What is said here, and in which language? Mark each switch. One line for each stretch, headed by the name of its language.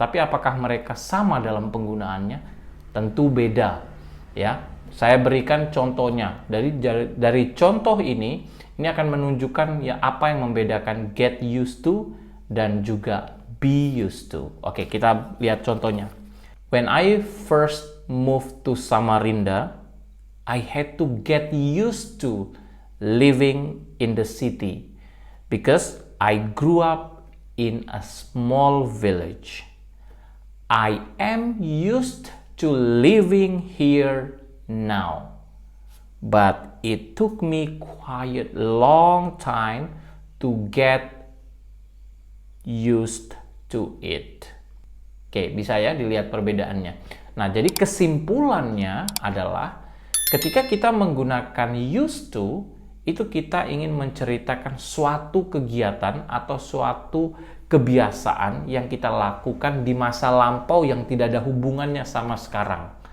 Indonesian: Tapi apakah mereka sama dalam penggunaannya? Tentu beda ya. Saya berikan contohnya. Dari contoh ini akan menunjukkan ya apa yang membedakan get used to dan juga be used to. Oke, kita lihat contohnya.
English: When I first moved to Samarinda, I had to get used to living in the city because I grew up in a small village. I am used to living here now, but it took me quite a long time to get used to it.
Indonesian: Oke, bisa ya dilihat perbedaannya. Nah, jadi kesimpulannya adalah ketika kita menggunakan used to, itu kita ingin menceritakan suatu kegiatan atau suatu kebiasaan yang kita lakukan di masa lampau yang tidak ada hubungannya sama sekarang.